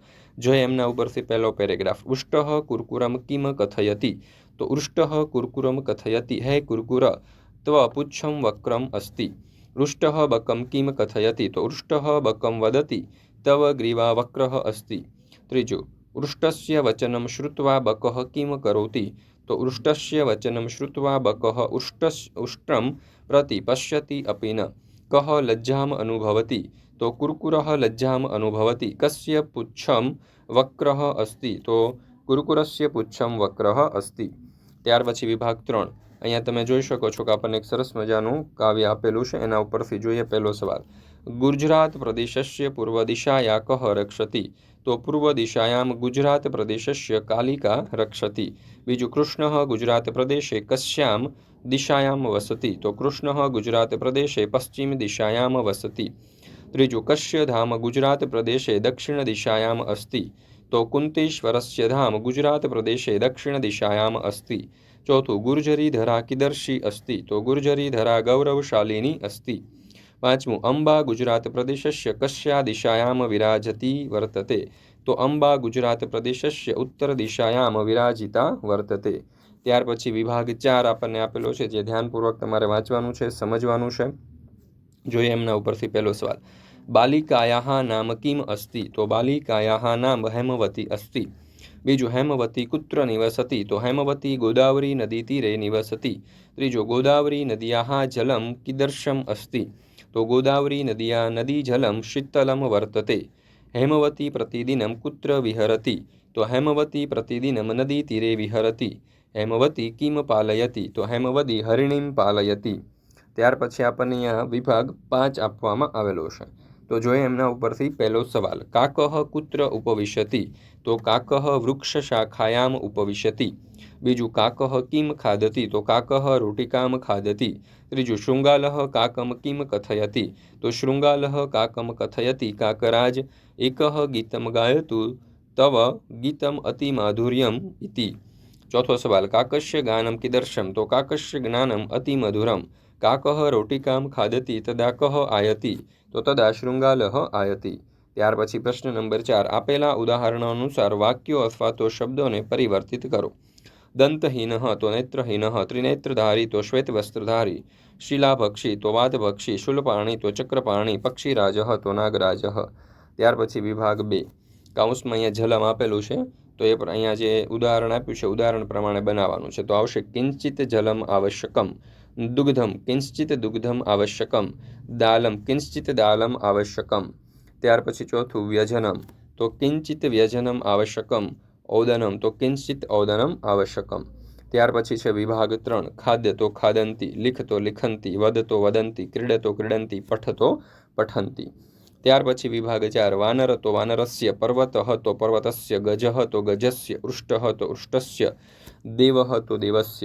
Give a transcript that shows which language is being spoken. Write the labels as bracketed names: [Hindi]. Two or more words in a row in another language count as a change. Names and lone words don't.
[Gujarati] જો એમના ઉપરથી પહેલો પેરેગ્રાફ, [Sanskrit] ઉષ્ટઃ કુરકુરમ કિમ કથયતિ, તો ઉષ્ટઃ કુરકુરમ કથયતિ, હે કુરકુર ત્વ પુચ્છમ વક્રમ અસ્તિ। ઉષ્ટઃ બકમ કિમ કથયતિ, તો ઉષ્ટઃ બકમ વદતિ, તવ ગ્રીવા વક્રઃ અસ્તિ। [Gujarati] ત્રીજું, [Sanskrit] उष्टस्य वचनं श्रुत्वा बकः किं करोति? तो उष्टस्य वचनं श्रुत्वा बकः उष्ट्रं प्रति पश्यति अपि न। कः लज्जाम् अनुभवति? तो कुरकुरः लज्जाम् अनुभवति। कस्य पुच्छं वक्रः अस्ति? तो कुरकुरस्य पुच्छं वक्रः अस्ति। [Gujarati] ત્યાર પછી વિભાગ 3 અહીંયા તમે જોઈ શકો છો કે આપણને એક સરસ મજાનું કાવ્ય આપેલું છે, એના ઉપરથી જોઈએ પહેલો સવાલ। [Sanskrit] गुजरात प्रदेशस्य पूर्व दिशाया कः रक्षति? तो पूर्व दिशायां गुजरात प्रदेशस्य कालिका रक्षति। बीजु कृष्णः गुजरात प्रदेशे कस्यां दिशायां वसति? तो कृष्णः गुजरात प्रदेशे पश्चिम दिशायां वसति। त्रीजु कस्य धाम गुजरात प्रदेशे दक्षिण दिशायाम् अस्ति? तो कुन्तेश्वरस्य धाम गुजरात प्रदेशे दक्षिण दिशायाम् अस्ति। चौथु गुर्जरी धरा कीदर्शी अस्ति? तो गुर्जरी धरा गौरवशालिनी अस्ति। पांचमु अंबा गुजरात प्रदेशस्य कस्या दिशायां विराजती वर्तते? तो अंबा गुजरात प्रदेशस्य उत्तर दिशायां विराजिता वर्तते। [Gujarati] ત્યાર પછી વિભાગ 4 આપણને આપેલો છે, જે ધ્યાનપૂર્વક તમારે વાંચવાનું છે, સમજવાનું છે। જોઈએ એમના ઉપરથી પહેલો સવાલ। [Sanskrit] बालिकायाः नाम किम् अस्ति? तो बालिकायाः नाम हेमवती अस्ति। बीजु हेमवती कुत्र निवसति? तो हेमवती गोदावरी नदी तीरे निवसति। त्रीजु गोदावरी नद्याः जलं कीदृशम् अस्ति? तो गोदावरी नद्या नदी जलं शीतलं वर्तते। हेमवती प्रतिदिनं कुत्र विहरति? तो हेमवती प्रतिदिनं नदी तीरे विहरति। हेमवती किं पालयति? तो हेमवती हरिणीं पालयति। [Gujarati] ત્યાર પછી આપણને અહીંયા વિભાગ 5 આપવામાં આવેલો છે। तो જોઈએ એમના ઉપરથી પહેલો સવાલ। [Sanskrit] કાકઃ કુત્ર ઉપવિશતિ? તો કાકઃ વૃક્ષશાખાયામ ઉપવિશતિ। બીજું કાકઃ કિમ ખાદતિ? તો કાકઃ રોટિકામ ખાદતિ। ત્રીજું શૃંગાલઃ કાકમ કિમ કથયતિ? તો શૃંગાલઃ કાકમ કથયતિ। કાકરાજ એકઃ ગીતમ ગાયતુ તવ ગીતમ અતિ માધુર્યમ ઇતિ। [Gujarati] ચોથો સવાલ। [Sanskrit] काकस्य गानं कीदृशं? तो काकस्य ज्ञानम् अति मधुरं। काकः रोटिकां खादति तदा कः आयति? तो तदा शृंगालः आयति। [Gujarati] ત્યાર પછી પ્રશ્ન નંબર 4 આપેલા ઉદાહરણો અનુસાર વાક્યો અથવા તો શબ્દોને પરિવર્તિત કરો। [Sanskrit] દંતહીનઃ તો નેત્રહીનઃ, ત્રિનેત્રધારી તો શ્વેતવસ્ત્રધારી, શિલાભક્ષી તો વાતભક્ષી, શૂલપાણી તો ચક્રપાણી, પક્ષીરાજઃ તો નાગરાજઃ। [Gujarati] ત્યાર પછી વિભાગ 2 કાઉન્સમાં અહીંયા જલમ આપેલું છે, તો એ પણ અહીંયા જે ઉદાહરણ આપ્યું છે ઉદાહરણ પ્રમાણે બનાવવાનું છે। તો આવશે [Sanskrit] કિંચિત જલમ આવશ્યકમ, दुग्धम किंचित दुग्धम आवश्यकम, दालम किंचित दालम आवश्यकम। [Gujarati] ત્યાર પછી ચોથું [Sanskrit] વ્યજનમ તો કિંચિત વ્યજનમ આવશ્યકમ, ઓદનમ તો કિંચિત ઓદનમ આવશ્યકમ। [Gujarati] ત્યાર પછી છે વિભાગ 3 [Sanskrit] ખાદ્ય તો ખાદંતી, લિખ તો લિખંતી, વદ તો વદંતી, ક્રીડ તો ક્રીડંતી, પઠ તો પઠંતી। [Gujarati] ત્યાર પછી વિભાગ 4 [Sanskrit] વાનર તો વાનરસ્ય, પર્વતઃ તો પર્વતસ્ય, ગજઃ તો ગજસ્ય, ઉષ્ટઃ તો ઉષ્ટસ્ય, દેવઃ તો દેવસ્ય।